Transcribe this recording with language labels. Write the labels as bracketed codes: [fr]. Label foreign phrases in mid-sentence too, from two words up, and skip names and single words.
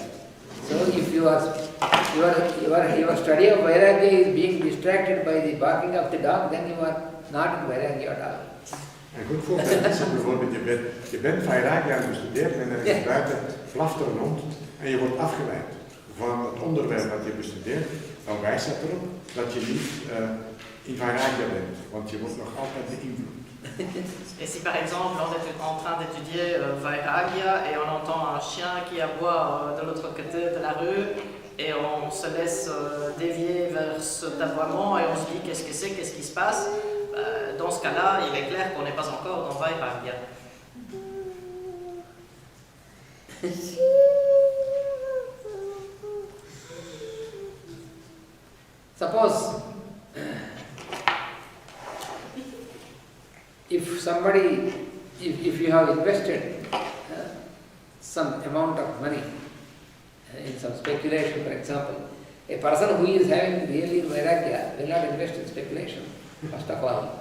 [en] So if your study of Vairagya is being distracted by the barking of the dog, then you are not in Vairagya at all. [nl] Een goed voorbeeld is bijvoorbeeld, je bent Vairagya aan het bestuderen en er is buiten blaft er een hond en je wordt afgeleid van het onderwerp dat je bestudeert, dan wijst dat erop dat je niet in Vairagya bent, want je wordt nog altijd beïnvloed. [fr] Et si par exemple on est en train d'étudier Vairagya et on entend un chien qui aboie de l'autre côté de la rue et on se laisse dévier vers cet aboiement et on se dit qu'est-ce que c'est, qu'est-ce qui se passe, dans ce cas-là, il est clair qu'on n'est pas encore dans Vairagya. [en] Suppose if you have invested some amount of money in some speculation, for example, a person who is having really Vairagya will not invest in speculation, first of all.